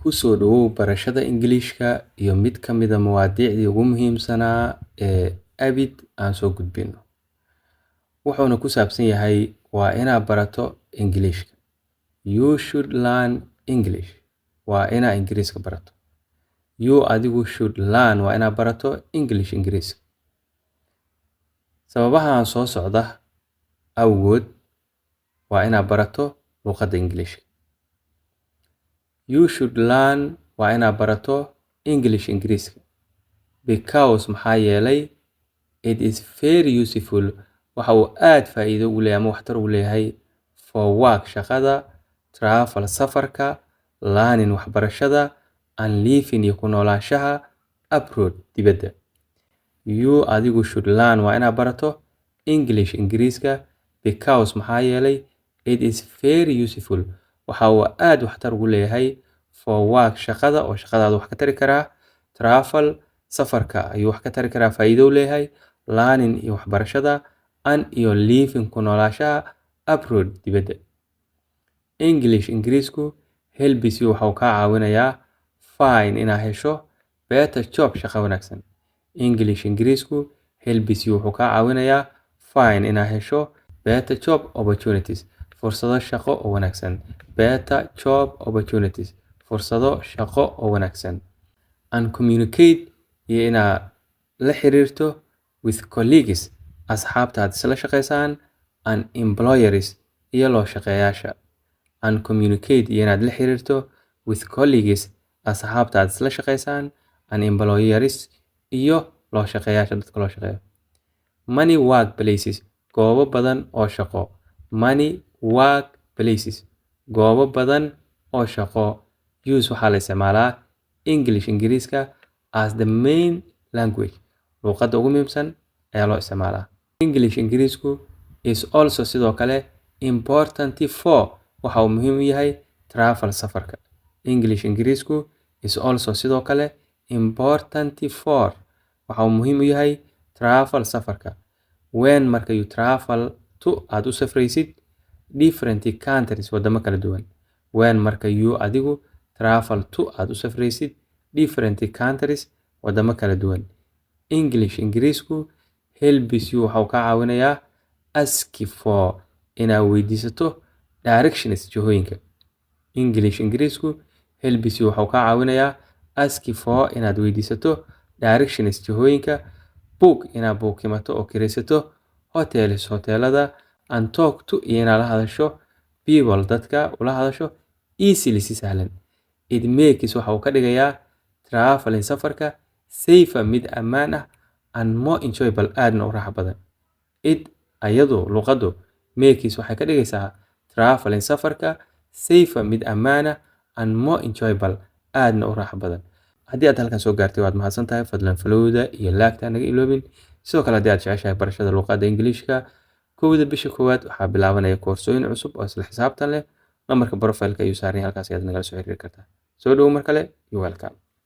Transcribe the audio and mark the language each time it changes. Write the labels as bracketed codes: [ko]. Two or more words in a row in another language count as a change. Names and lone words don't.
[so] Ku soo dhawow barashada Ingiriiska iyo mid ka mid ah mawaadiicdii ugu muhiimsanaa ee abid aan soo gudbino. Wuxuuna ku saabsan yahay waa inaad barato Ingiriiska. [en] You should learn English. [so] Waa inaad Ingiriiska barato. You adigu [en] should learn [so] waa inaad barato English Ingiriiska. Sababahan soo socda awgood waa inaad barato luqadda Ingiriiska. [en] You should learn [so] waa inaad barato [en] English Ingiriiska. [so] Because maxaa yeelay [en] it is very useful [so] waxa uu aad faa'iido u leeyahay ama waxtar u leeyahay [en] for work [so] shaqada, travel safarka, learning waxbarashada, [en] and living [so] iyo ku noolaanshaha abroad dibadda. You adigu [en] should learn [so] waa inaad barato English Ingiriiska because maxaa yeelay [en] it is very useful [so] waxa uu aad waxtar ugu leeyahay [en] for work [so] shaqada oo shaqadaada wax ka tari karaa, travel safarka ayuu wax ka tari karaa faa'iido u leeyahay, learning iyo waxbarashada, and iyo living ku noolaanshaha abroad dibadda. English Ingiriisku [en] helps you [so] waxa uu kaa caawinayaa find inaad hesho [en] better job [so] shaqo wanaagsan. English Ingiriisku [en] helps you [so] wuxuu kaa caawinayaa find inaad hesho [en] better job opportunities [so] fursado shaqo oo wanaagsan. [en] Better job opportunities [so] fursado shaqo oo wanaagsan. [en] And communicate [so] iyo inaad la xiriirto [en] with colleagues [so] asxaabta aad isla shaqaysaan [en] and employers [so] iyo loo shaqeeyaasha. [en] And communicate [so] iyo inaad la xiriirto [en] with colleagues [so] asxaabta aad isla shaqaysaan [en] and employers [so] iyo loo shaqeeyaasha dadka loo shaqeeyo. [en] Many workplaces [so] goobo badan oo shaqo. [en] Many workplaces [so] goobo badan oo shaqo. [en] Use [so] waxaa la isticmaalaa [en] English Ingiriiska as the main language. [so] Luqadda ugu muhiimsan ayaa loo isticmaalaa. English Ingiriisku [en] is also [so] sidoo kale [en] important for [so] waxa uu muhiim u yahay travel safarka. English Ingiriisku [en] is also [so] sidoo kale [en] important for [so] waxa uu muhiim u yahay travel safarka. When marka [en] you travel to [so] aad u safraysid [en] different countries [so] wadamo kala duwan. When marka you adigu [en] travel to [so] aad u safraysid [en] different countries [so] wadamo kala duwan. English Ingiriisku [en] helps you [so] waxa uu kaa caawinayaa [en] ask for [so] inaad weydiisato directions jihooyinka. English Ingiriisku [en] helps you [so] waxa uu kaa caawinayaa [en] ask for [so] inaad weydiisato directions jihooyinka. Book inaad buukimato oo kiraysato hotels hoteelada, [en] and talk to [so] iyo inaad la hadasho people dadka ula hadasho easily si sahlan. [en] It makes [so] waxa uu ka dhigayaa traveling safarka safer mid ammaan ah [en] and more enjoyable [so] aadna u raaxo badan. It ayadu luqaddu makes waxay ka dhigaysaa traveling safarka safer mid ammaan ah [en] and more enjoyable [so] aadna u raaxo badan. Haddii aad halkan soo gaartay waad mahadsan tahay, fadlan followda iyo like-ta naga iloobin. Sidoo kale haddii aad jeceshahay barashada luqadda Ingiriiska, kowda bisha koowaad waxaa bilaabanaya koorsooyin cusub oo isla xisaabtan leh. Lambarka profile-ka ayuu saaran yahay halkaas ayaad nagala soo xiriiri kartaa. Soo dhawow mar kale, [en] you're welcome.